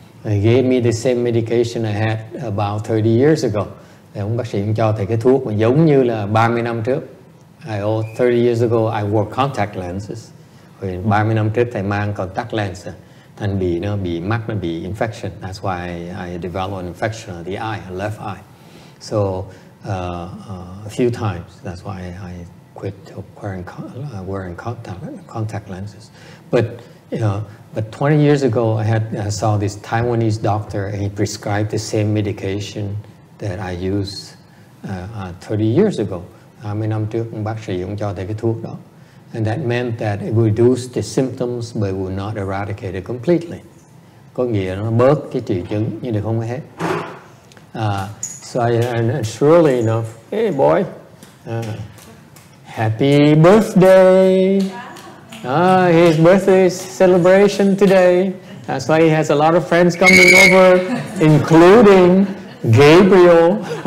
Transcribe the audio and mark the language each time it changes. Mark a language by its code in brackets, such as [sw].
[en] He gave me the same medication I had about 30 years ago. [vi] Thì ông bác sĩ cho thầy cái thuốc mà giống như là 30 năm trước. [en] 30 years ago I wore contact lenses. [vi] Rồi 30 năm trước thầy mang contact lens. Thành bị mắt nó bị infection. [en] That's why I developed an infection of the eye, left eye. So a few times. That's why I quit wearing contact lenses. But 20 years ago, I saw this Taiwanese doctor, and he prescribed the same medication that I used 30 years ago. [vi] 20 năm trước, bác sĩ ông cho thầy cái thuốc đó. [en] And that meant that it reduced the symptoms, but it would not eradicate it completely. [vi] Có nghĩa nó bớt cái triệu chứng nhưng được không hết. [en] So and surely enough, hey boy, happy birthday! His birthday celebration today. That's why he has a lot of friends coming over, including Gabriel.